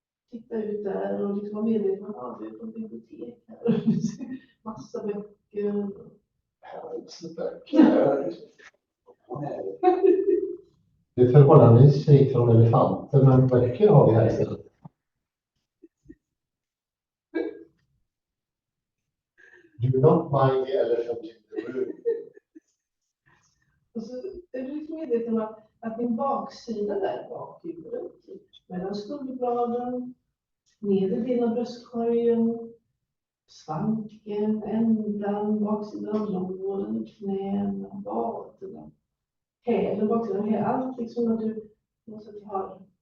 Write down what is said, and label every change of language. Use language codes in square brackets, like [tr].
[sv] Titta ut där och liksom vara medveten om att vi är på bibliotek här. Massa böcker. Härligt böcker. Det är förhållandevis fritt från elefanter, men böcker har vi här istället. [en] Do not mind the elephant in the room. [sv] Och så är du liksom medveten om att din baksida där bak i huvudet, mellan skulderbladen, nedre delen av bröstkorgen, svanken, ändan, baksidan av låren, knäna, vaderna, hälen, baksidan, allt liksom att du måste ha.